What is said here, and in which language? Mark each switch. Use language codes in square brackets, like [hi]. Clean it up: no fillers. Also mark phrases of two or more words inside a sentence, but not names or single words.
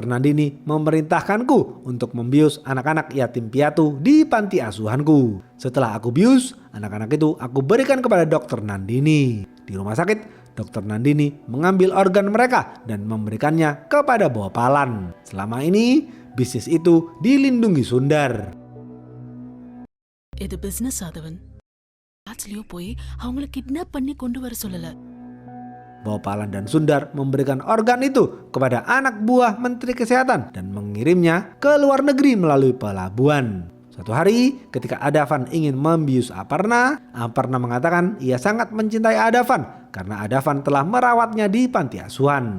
[id] Nandini memerintahkanku untuk membius anak-anak yatim piatu di panti asuhanku. Setelah aku bius, anak-anak itu aku berikan kepada Dr. Nandini. Di rumah sakit, Dr. Nandini mengambil organ mereka dan memberikannya kepada Bopalan. Selama ini, bisnis itu dilindungi Sundar." [ta] இது பிசினஸ் ஆதவன் ஆட்சிலையோ போய் அவங்கள கிட்னாப் பண்ணி கொண்டு வர சொல்லல. [id] Bopalan dan Sundar memberikan organ itu kepada anak buah Menteri Kesehatan dan mengirimnya ke luar negeri melalui pelabuhan. Suatu hari ketika Adavan ingin membius Aparna, Aparna mengatakan ia sangat mencintai Adavan karena Adavan telah merawatnya di panti asuhan.